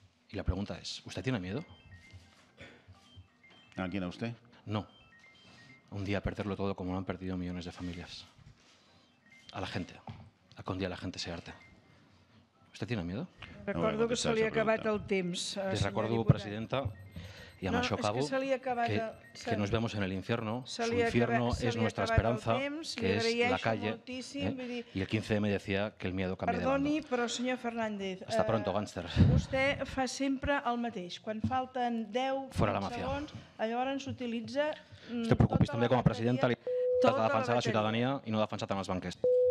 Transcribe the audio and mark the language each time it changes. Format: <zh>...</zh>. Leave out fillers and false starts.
<es>Y la pregunta es, ¿usted tiene miedo? ¿A quién, a usted? No. Un día perderlo todo como lo han perdido millones de familias. A la gente. A que un día la gente se harte. ¿Usted tiene miedo?</es> <ca>Recordo que se li ha acabat el temps.</ca> <es>Les recuerdo, presidenta, y</es> <ca>amb això acabo,</ca> <es>que nos vemos en el infierno. Su infierno es nuestra esperanza, que es la calle. Y el 15M decía que el miedo cambia de bando.</es> <ca>Perdoni, però senyor Fernández...</ca> <es>Hasta pronto, gánster.</es> <ca>Vostè fa sempre el mateix. Quan falten 10 segons, llavors s'utilitza... No te preocupis, també com a presidenta li has de defensar la ciutadania i no defensar tant els banquers.</ca>